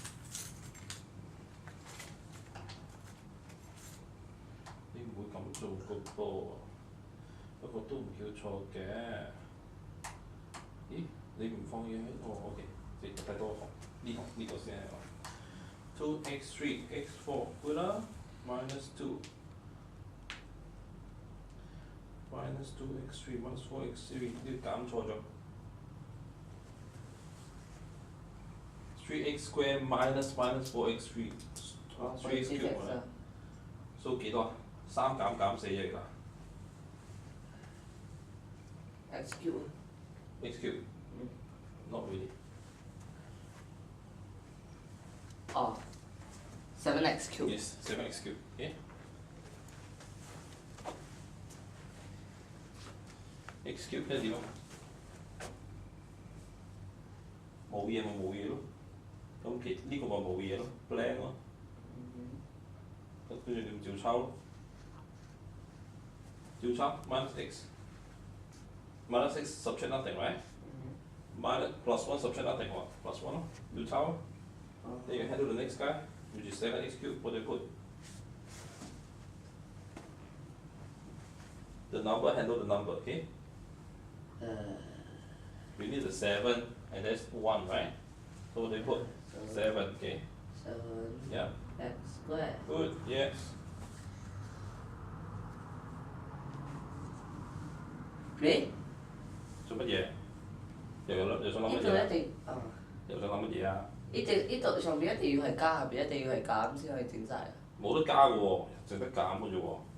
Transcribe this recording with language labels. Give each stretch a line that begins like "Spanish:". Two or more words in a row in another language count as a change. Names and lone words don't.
Cantonese: 你唔會咁做個噃，不過都唔叫錯嘅。咦？你唔放嘢喺度 ，OK， 你睇多行呢個先係嘛 ？2x3 x4 good 啦 ，
English: minus 2。 minus 2x3 minus 4x3
Cantonese: 呢個減錯咗。
English: 3x square minus 4x3 3x cube
Cantonese: 啊，數幾多啊？3減4啫而家。
English: X cube。 x cube。Not really。哦。7x cube。 Yes, 7x cube. Okay. x cube
Cantonese: 即係點啊？冇嘢咪冇嘢咯。咁呢個咪冇嘢咯 ，blank 咯。跟住你咪照抄咯。
English: 照抄 minus x。minus x subtract nothing, right? Minus plus 1 subtract nothing 喎 ，plus 1咯，
Cantonese: 照抄咯。
English: Then you handle the next guy, which is 7x cube. What do you put? The number handle the number, okay? We need the 7 and that's 1, right? So they put 7, okay? 7. Yeah. X square. Good, yes.
Cantonese: 你？做乜嘢？又想諗乜呢度嘢？一定啊！又想諗乜嘢啊？呢度上邊一定要係加，下邊一定要係減先可以整晒。冇得加嘅喎，淨得減嘅啫喎。